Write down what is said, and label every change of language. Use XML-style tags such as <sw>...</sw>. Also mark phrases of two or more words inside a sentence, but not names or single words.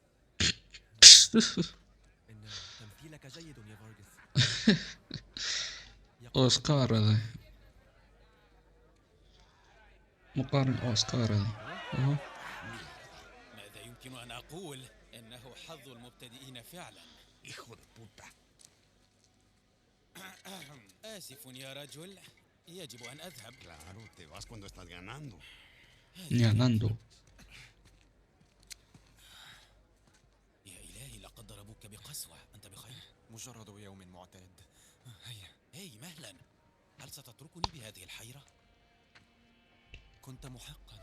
<ar>إن تمثيلك جيد يا فارغس. اوسكار هذا، مقارن اوسكار هذا. أهو. ماذا يمكن أن أقول؟ إنه حظ المبتدئين فعلا.</ar> <es>Hijo de puta.</es> <ar>آسف يا رجل، يجب أن أذهب.</ar> <es>Claro, te vas cuando estás ganando.</es> <ar>يا ناندو. يا إلهي، لقد ضربوك بقسوة. أنت بخير؟ مجرد يوم معتاد. هيا. هاي مهلا، هل ستتركني بهذه الحيرة؟ كنت محقا.</ar>